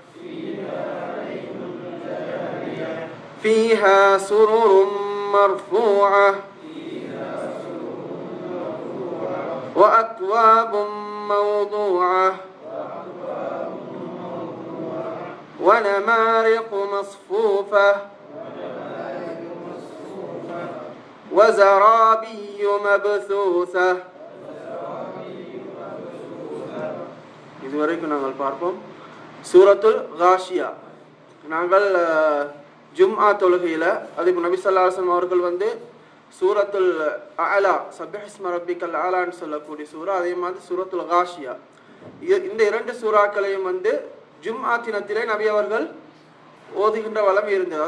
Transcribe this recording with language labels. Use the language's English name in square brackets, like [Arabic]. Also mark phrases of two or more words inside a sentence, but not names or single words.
[Arabic] فيها سرر مرفوعة وأكواب موضوعة ونمارق مصفوفة وزرابي مبثوثة. [Tamil] இதுவரைக்கும் நாங்கள் பார்ப்போம் சூரத்துல் காஷியா. நாங்கள் ஜும்ஆ தொழுகையில் அதுக்கு நபி [Arabic] صلى الله عليه وسلم [Tamil] அவர்கள் சூரத்துல் அலா [Arabic] سبح اسم ربك [Tamil] அலான்னு சொல்லக்கூடிய சூரா, அதே மாதிரி சூரத்துல் காஷியா, இந்த இரண்டு சூறாக்களையும் ஜும்ஆ தினத்திலே நபி அவர்கள் ஓதுகின்ற வளமை இருந்தது.